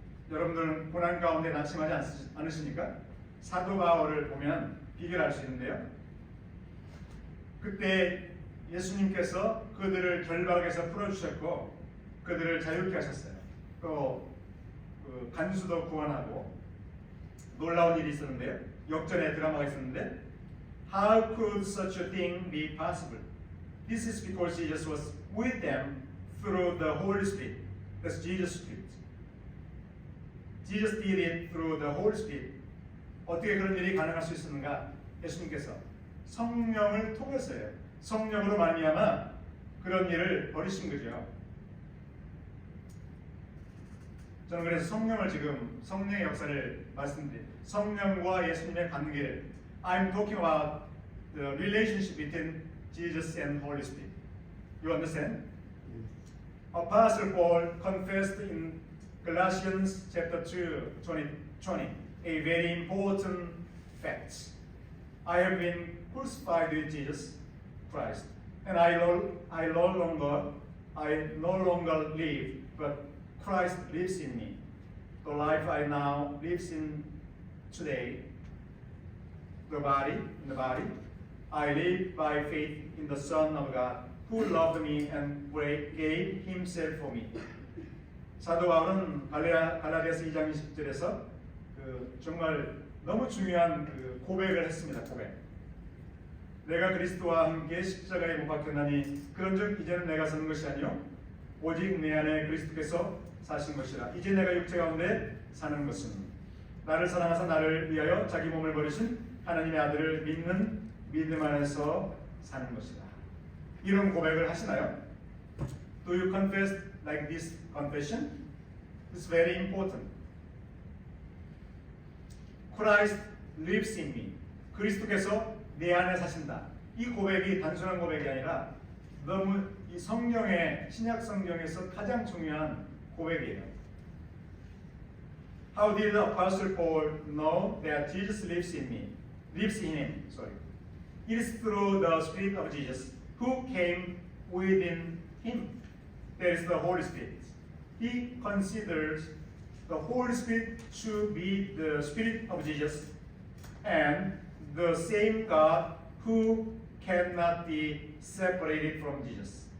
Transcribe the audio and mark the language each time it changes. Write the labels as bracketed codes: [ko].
[ko] 여러분들은 고난 가운데 낙심하지 않으십니까? 사도 바울을 보면 비교할 수 있는데요. 그때 예수님께서 그들을 결박에서 풀어주셨고 그들을 자유케 하셨어요. 또 간수도 구원하고 놀라운 일이 있었는데요. 역전의 드라마가 있었는데 [en] How could such a thing be possible? This is because Jesus was with them through the Holy Spirit. That's Jesus' Spirit. Jesus did it through the Holy Spirit. [ko] 어떻게 그런 일이 가능할 수 있었는가? 예수님께서 성령을 통해서요. 성령으로 말미암아 그런 일을 벌이신 거죠. 저는 그래서 성령을 지금 성령의 역사를 말씀드립니다. 성령과 예수님의 관계를 [en] I'm talking about the relationship between Jesus and Holy Spirit. You understand? Apostle Paul confessed in Galatians chapter 2, 20, a very important fact. I have been crucified with Jesus Christ, and I no longer live, but Christ lives in me. The life I now live in today, in the body, I live by faith in the Son of God, who loved me and gave Himself for me. [ko] 사도 바울은 갈라디아서 2장 20절에서 정말 너무 중요한 고백을 했습니다. 고백. 내가 그리스도와 함께 십자가에 못 박혔나니 그런즉 이제는 내가 사는 것이 아니요 오직 내 안에 그리스도께서 사신 것이라. 이제 내가 육체 가운데 사는 것은 나를 사랑하사 나를 위하여 자기 몸을 버리신 하나님의 아들을 믿는 믿음 안에서 사는 것이다. 이런 고백을 하시나요? [en] Do you confess like this confession? It's very important. Christ lives in me. [ko] 그리스도께서 내 안에 사신다. 이 고백이 단순한 고백이 아니라 너무 이 성경의 신약 성경에서 가장 중요한 고백이에요. [en] How did the Apostle Paul know that Jesus lives in me? Lives in him. Sorry. It is through the Spirit of Jesus who came within him. That is the Holy Spirit. He considers the Holy Spirit to be the Spirit of Jesus and the same God who cannot be separated from Jesus.